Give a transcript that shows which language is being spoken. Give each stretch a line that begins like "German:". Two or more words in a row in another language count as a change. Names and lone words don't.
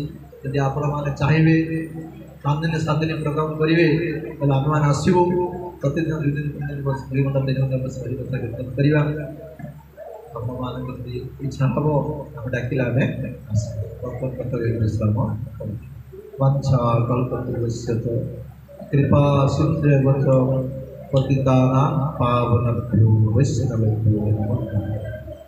Odia: ଯଦି ଆପଣମାନେ ଚାହିଁବେ 3 ଦିନ 7 ଦିନ ପ୍ରୋଗ୍ରାମ କରିବେ ତାହେଲେ ଆମେମାନେ ଆସିବୁ ପ୍ରତିଦିନ 2 ଦିନ 3 ଦିନ ବସି 2 ଘଣ୍ଟା 3 ଘଣ୍ଟା ବସି କଥା କୀର୍ତ୍ତନ କରିବା। ଆପଣମାନଙ୍କ ଯଦି ଇଚ୍ଛା ହେବ ଆମେ ଡାକିଲେ ଆମେ ଆସିବୁ। ବର୍ତ୍ତମାନ କଥା ବିଶ୍ରାମ
Sanskrit: वाञ्छा कल्पतरुस्य कृपा सिन्धुवच पतितानां पावनेभ्यो वैष्णवेभ्यो नमः।